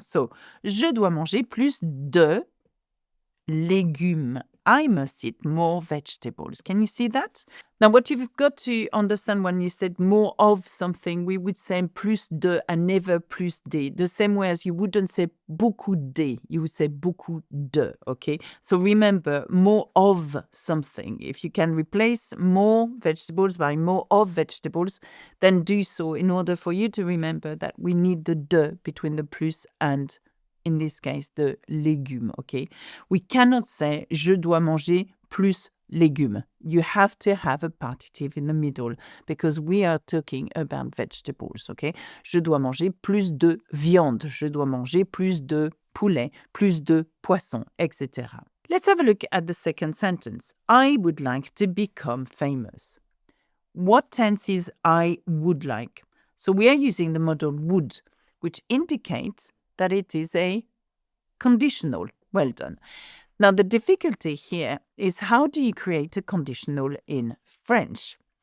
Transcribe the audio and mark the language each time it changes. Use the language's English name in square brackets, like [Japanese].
[French] So, je dois manger plus de légumes. [English] I must eat more vegetables. Can you see that? Now, what you've got to understand when you said more of something, we would say plus de and never plus de. The same way as you wouldn't say beaucoup de, you would say beaucoup de, okay? So remember, more of something. If you can replace more vegetables by more of vegetables, then do so in order for you to remember that we need the de between the plus and in this case, the légumes, okay? [French] We cannot say, je dois manger plus légumes. [English] You have to have a partitive in the middle because we are talking about vegetables, okay? [French] Je dois manger plus de viande. Je dois manger plus de poulet, plus de poisson, etc. [English] Let's have a look at the second sentence. I would like to become famous. What tense is I would like? So we are using the modal would, which indicates that it is a conditional. Well done. Now, the difficulty here is how do you create a conditional in French?